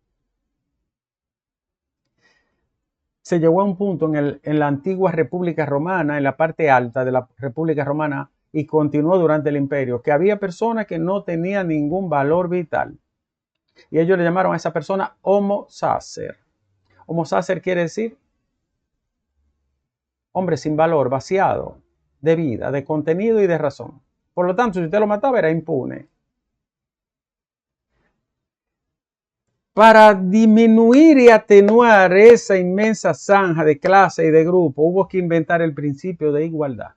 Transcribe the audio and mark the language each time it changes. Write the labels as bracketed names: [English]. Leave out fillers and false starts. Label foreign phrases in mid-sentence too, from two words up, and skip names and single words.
[Spanish] Se llegó a un punto en la antigua República Romana, en la parte alta de la República Romana, y continuó durante el imperio, que había personas que no tenían ningún valor vital. Y ellos le llamaron a esa persona [Latin] homo sacer. Homo sacer [Spanish] quiere decir hombre sin valor, vaciado de vida, de contenido y de razón. Por lo tanto, si usted lo mataba, era impune. Para disminuir y atenuar esa inmensa zanja de clase y de grupo, hubo que inventar el principio de igualdad.